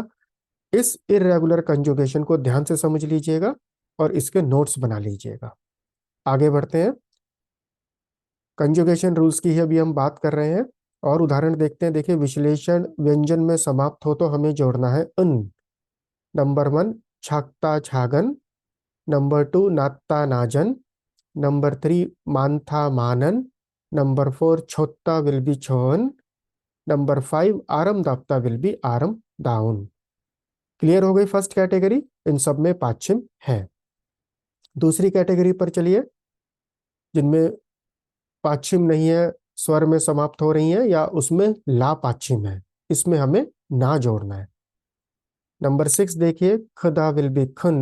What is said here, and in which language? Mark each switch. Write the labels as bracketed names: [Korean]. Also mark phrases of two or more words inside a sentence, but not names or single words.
[Hindi] इस इरेगुलर कंजुगेशन को ध्यान से समझ लीजिएगा और इसके नोट्स बना लीजिएगा। आगे बढ़ते हैं, कंजुगेशन रूल्स की ही अभी हम बात कर रहे हैं और उदाहरण देखते हैं। देखिए, विश्लेषण व्यंजन में समाप्त हो तो हमें जोड़ना है उन। नंबर 1, [Korean] 작다 작은. नंबर 2, 낮다 낮은. नंबर 3, 많다 많은. नंबर 4, 좋다 [English] will be [Korean] 좋은. नंबर 5, 아름답다 [English] will be [Korean] 아름다운. [Hindi] क्लियर हो गई फर्स्ट कैटेगरी, इन सब में पाछिम है। दूसरी कैटेगरी पर चलिए, जिनमें पाछिम नहीं है, स्वर में समाप्त हो रही है या उसमें ला पाछिम है, इसमें हमें ना जोड़ना है। [Korean] नंबर 6 देखिए, 크다 [English] will be [Korean] 큰.